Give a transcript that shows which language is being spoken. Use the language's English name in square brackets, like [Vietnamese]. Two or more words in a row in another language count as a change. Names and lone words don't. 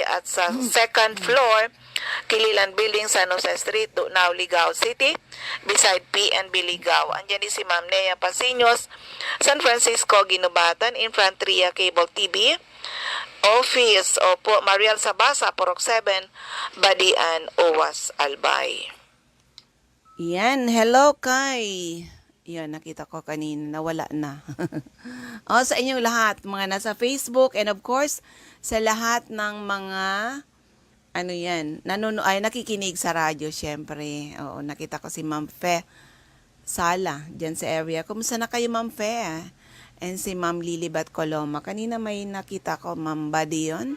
[Filipino] At sa 2nd floor, Kililan Building, San Jose Street, Dunao, Ligao City, beside PNB Ligao. Andiyan din si Ma'am Nea Pasinos, San Francisco, Ginubatan. [English] In front, Tria Cable TV Office. [Filipino] Opo, Mariel Sabasa, Purok 7, Badian, Uwas, Albay. Yan, hello kay. Yan, nakita ko kanina, nawala na. O, sa inyong lahat, mga nasa Facebook, [English] and of course, [Filipino] sa lahat ng mga, ano yan, nakikinig sa radyo, syempre. Oo, nakita ko si Ma'am Fe Sala, dyan sa area. Kumusta na kayo, Ma'am Fe? And si Ma'am Lilibat Coloma. Kanina may nakita ko, Ma'am Buddy yun.